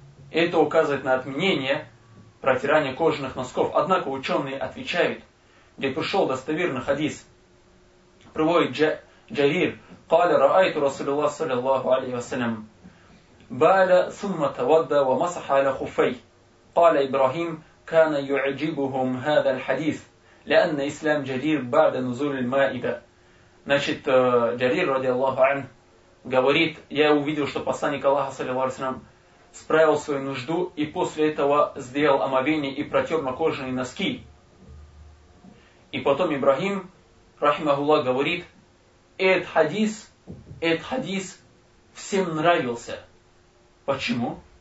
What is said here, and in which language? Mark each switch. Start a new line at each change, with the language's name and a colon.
Russian: Это указывает на отменение протирания кожаных носков. Однако ученые отвечают, где пришел достоверный хадис, приводит Джарир,
Arabic: قال رأيت رسول الله صلى الله عليه وسلم بال ثم تودى ومسح على خفي قال إبراهيم كان يعجبهم هذا الحديث لأن إسلام جرير بعد نزول المائدة.
Russian: Значит, Джарир, ради Аллаху ан, говорит, я увидел, что посланник Аллаха, саллиллаху алейхи ва саллям, справил свою нужду и после этого сделал омовение и протер на кожаные носки. И потом Ибрахим, рахимахуллах, говорит, этот хадис всем нравился. Почему?